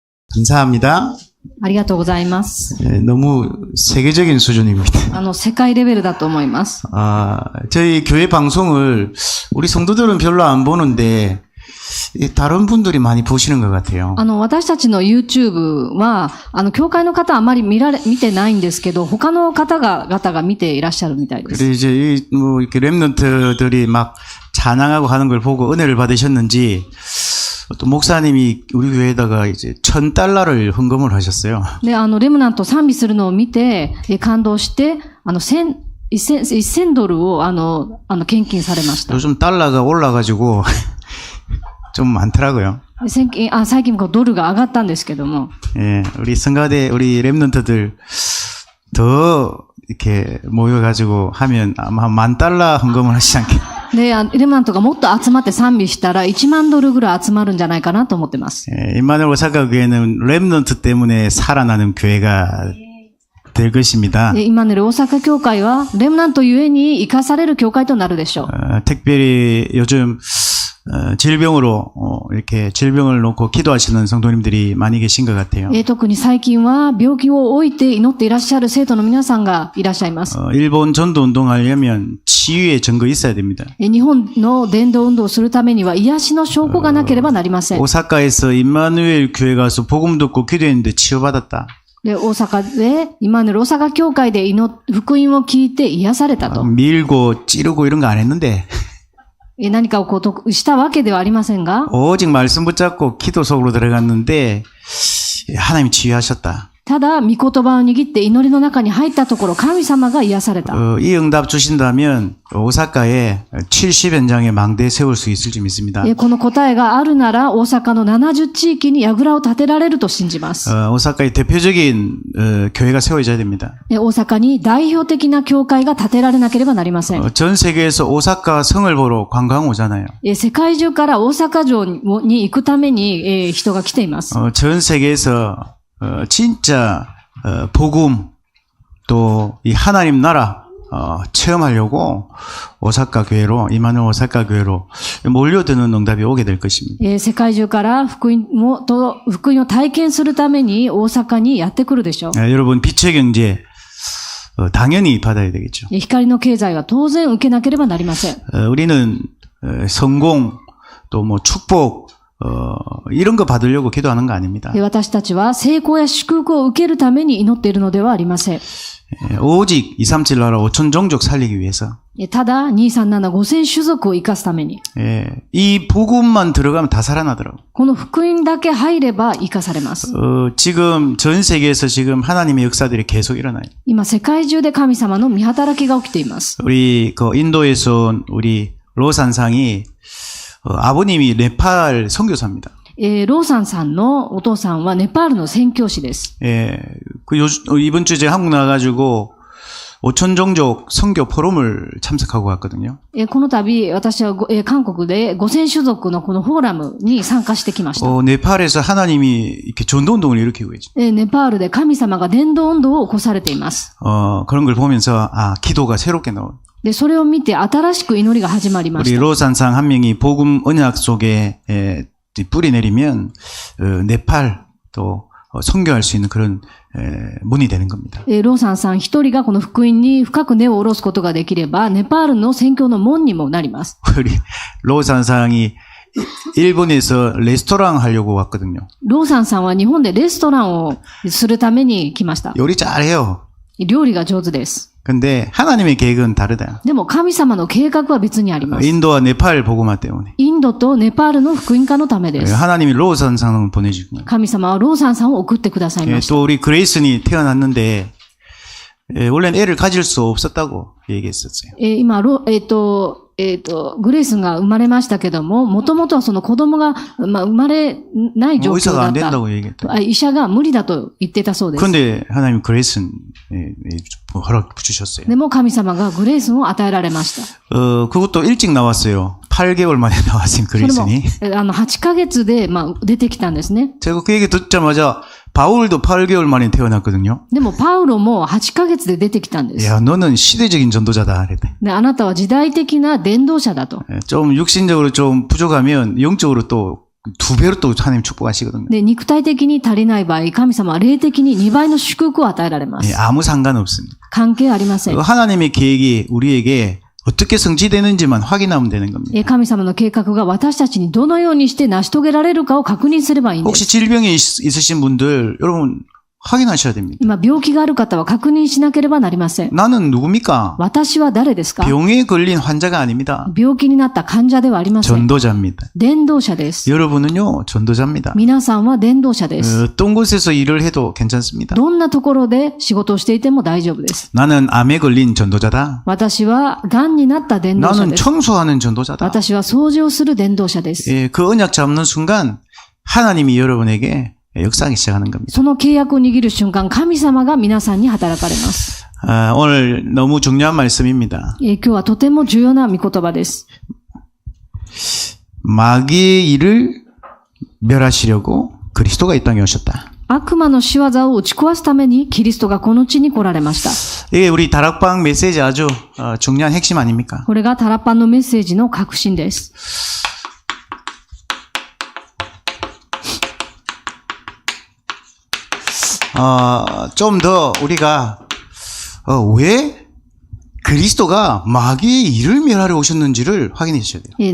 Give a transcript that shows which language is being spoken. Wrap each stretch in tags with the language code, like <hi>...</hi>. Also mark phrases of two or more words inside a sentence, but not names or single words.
<ko>감사합니다.</ko> <ja>ありがとうございます。</ja> <ko>너무 세계적인 수준입니다.</ko> <ja>世界レベルだと思います。</ja> <ko>저희 교회 방송을 우리 성도들은 별로 안 보는데 다른 분들이 많이 보시는 것 같아요.</ko> <ja>私たちの YouTube は、教会の方はあまり見てないんですけど、他の方々が見ていらっしゃるみたいです。</ja> <ko>그래서 이제 뭐 이렇게 랩런트들이 막 찬양하고 하는 걸 보고 은혜를 받으셨는지 또 목사님이 우리 교회에다가 이제 $1,000를 헌금을 하셨어요.</ko> <ja>で、レムナント賛美するのを見て、感動して、$1000を、献金されました。</ja> <ko>요즘 달러가 올라가지고 좀 많더라고요.</ko> <ja>最近ドルが上がったんですけども。</ja> <ko>예, 우리 성가대, 우리 랩런트들 더 이렇게 모여가지고 하면 아마 $10,000 헌금을 하시지 않겠나.</ko> <ja>で、レムナントがもっと集まって賛美したら$10,000ぐらい集まるんじゃないかなと思ってます。</ja> <ko>예, 임마누엘 오사카 교회는 랩런트 때문에 살아나는 교회가 될 것입니다.</ko> <ja>イマヌエル大阪教会は、レムナントゆえに生かされる教会となるでしょう。</ja> <ko>특별히 요즘 질병으로 이렇게 질병을 놓고 기도하시는 성도님들이 많이 계신 것 같아요.</ko> <ja>特に最近は病気を置いて祈っていらっしゃる生徒の皆さんがいらっしゃいます。</ja> <ko>일본 전도 운동하려면 치유의 증거 있어야 됩니다.</ko> <ja>日本の伝道運動をするためには癒しの証拠がなければなりません。</ja> <ko>오사카에서 임마누엘 교회 가서 복음 듣고 기도했는데 치유받았다.</ko> <ja>で、大阪で、イマヌエル大阪教会で福音を聞いて癒されたと。</ja> <ko>밀고 찌르고 이런 거 안 했는데</ko> <ja>何かをしたわけではありませんが、</ja> <ko>오직 말씀 붙잡고 기도 속으로 들어갔는데 하나님이 치유하셨다.</ko> <ja>ただ、御言葉を握って祈りの中に入ったところ、神様が癒された。</ja> <ko>이 응답 주신다면 오사카에 70현장에 망대 세울 수 있을지 믿습니다.</ko> <ja>この答えがあるなら、大阪の70地域に櫓を建てられると信じます。</ja> <ko>오사카의 대표적인 교회가 세워져야 됩니다.</ko> <ja>大阪に代表的な教会が建てられなければなりません。</ja> <ko>전 세계에서 오사카 성을 보러 관광 오잖아요.</ko> <ja>世界中から大阪城に行くために人が来ています。</ja> <ko>전 세계에서 진짜 복음 또 이 하나님 나라 체험하려고 오사카 교회로 이마누엘 오사카 교회로 몰려드는 응답이 오게 될 것입니다.</ko> <ja>世界中から福音を体験するために大阪にやってくるでしょう。</ja> <ko>여러분 빛의 경제 당연히 받아야 되겠죠.</ko> <ja>光の経済は当然受けなければなりません。</ja> <ko>우리는 성공 또 뭐 축복 이런 거 받으려고 기도하는 거 아닙니다.</ko> <ja>私たちは成功や祝福を受けるために祈っているのではありません。</ja> <ko>오직 237 나라 5천 종족 살리기 위해서</ko> <ja>ただ、2375000種族を生かすために。</ja> <ko>이 복음만 들어가면 다 살아나더라고.</ko> <ja>この福音だけ入れば生かされます。</ja> <ko>지금 전 세계에서 지금 하나님의 역사들이 계속 일어나요.</ko> <ja>今、世界中で神様の見働きが起きています。</ja> <ko>우리 그 인도에서 온 우리 로산상이 아버님이 네팔 선교사입니다.</ko> <ja>ローサンさんのお父さんはネパールの宣教師です。</ja> <ko>이번 주에 제가 한국 나가가지고 5천 종족 선교 포럼을 참석하고 왔거든요.</ko> <ja>この度、私は韓国で5000種族のこのフォーラムに参加してきました。</ja> <ko>네팔에서 하나님이 이렇게 전도운동을 일으키고 있죠.</ko> <ja>ネパールで神様が伝道運動を起こされています。</ja> <ko>그런 걸 보면서 기도가 새롭게 나오고.</ko> <ja>で、それを見て新しく祈りが始まりまし</ja> <ko>우리</ko> <ja>た。</ja> <ko>로산상 한 명이 복음 언약 속에 뿌리 내리면 네팔 또 선교할 수 있는 그런 문이 되는 겁니다.</ko> <ja>ローサンさん一人がこの福音に深く根を下ろすことができれば、ネパールの宣教の門にもなります。</ja> <ko>우리 로산상이 일본에서 레스토랑 하려고 왔거든요.</ko> <ja>ローサンさんは日本でレストランをするために来ました。</ja> <ko>요리 잘해요.</ko> <ja>料理が上手です。</ja> <ko>근데 하나님의 계획은 다르다.</ko> <ja>でも神様の計画は別にあります。</ja> <ko>인도와 네팔 복음화 때문에</ko> <ja>インドとネパールの福音化のためです。</ja> <ko>하나님이 로산상을 보내주신 거예요.</ko> <ja>神様はローサンさんを送ってくださいました。</ja> <ko>또 우리 그레이슨이 태어났는데 원래는 애를 가질 수 없었다고 얘기했었어요.</ko> <ja>今、グレースが生まれましたけども、もともとはその子供が、生まれない状況</ja> <ko>의사가</ko> <ja>だ</ja> <ko>안</ko> <ja>った。</ja> <ko>된다고 얘기했다.</ko> <ja>医者が無理だと言ってたそうです。</ja> <ko>근데 하나님 그레이슨 허락 주셨어요.</ko> <ja>でも神様がグレースを与えられました。</ja> <ko>그것도 일찍 나왔어요. 8개월 만에 나왔어요,</ko> <ja>それも、</ja> <ko>그레이슨이.</ko> <ja>8ヶ月で、出てきたんですね。</ja> <ko>제가 그 얘기 듣자마자 바울도 8개월 만에 태어났거든요.</ko> <ja>でも、パウロも8ヶ月で出てきたんです。</ja> <ko>야, 너는 시대적인 전도자다. 그랬대.</ko> <ja>で、あなたは時代的な伝道者だと。</ja> <ko>좀 육신적으로 좀 부족하면 영적으로 또 2배로 또 하나님 축복하시거든요.</ko> <ja>で、肉体的に足りない場合、神様は霊的に2倍の祝福を与えられま</ja> <ko>예,</ko> <ja>す。</ja> <ko>아무 상관없습니다.</ko> <ja>関係ありません。</ja> <ko>하나님의 계획이 우리에게 어떻게 성취되는지만 확인하면 되는 겁니다.</ko> <ja>神様の計画が私たちにどのようにして成し遂げられるかを確認すればいいんで</ja> <ko>혹시</ko> <ja>す。</ja> <ko>질병이 있으신 분들 여러분 확인하셔야 됩니다.</ko> <ja>今、病気がある方は確認しなければなりません。</ja> <ko>나는 누굽니까?</ko> <ja>私は誰ですか？</ja> <ko>병에 걸린 환자가 아닙니다.</ko> <ja>病気になった患者ではありません。</ja> <ko>전도자입니다.</ko> <ja>伝道者です。</ja> <ko>여러분은요 전도자입니다.</ko> <ja>皆さんは伝道者です。</ja> <ko>어떤 곳에서 일을 해도 괜찮습니다.</ko> <ja>どんなところで仕事をしていても大丈夫です。</ja> <ko>나는 암에 걸린 전도자다.</ko> <ja>私は癌になった伝道者</ja> <ko>나는</ko> <ja>です。</ja> <ko>청소하는 전도자다.</ko> <ja>私は掃除をする伝道者です。</ja> <ko>예, 그 언약 잡는 순간 하나님이 여러분에게 역사하기 시작하는 겁니다.</ko> <ja>その契約を握る瞬間、神様が皆さんに働かれます。</ja> <ko>오늘 너무 중요한 말씀입니다.</ko> <ja>今日はとても重要な御言葉です。</ja> <ko>마귀의 일을 멸하시려고 그리스도가 이 땅에 오셨다.</ko> <ja>悪魔の仕業を打ち壊すためにキリストがこの地に来られました。</ja> <ko>이게 우리 다락방 메시지 아주 중요한 핵심 아닙니까?</ko> <ja>これがタラッパンのメッセージの核心です。</ja> <ko>좀 더 우리가 왜 그리스도가 마귀의 일을 멸하러 오셨는지를 확인해 주셔야 돼요.</ko>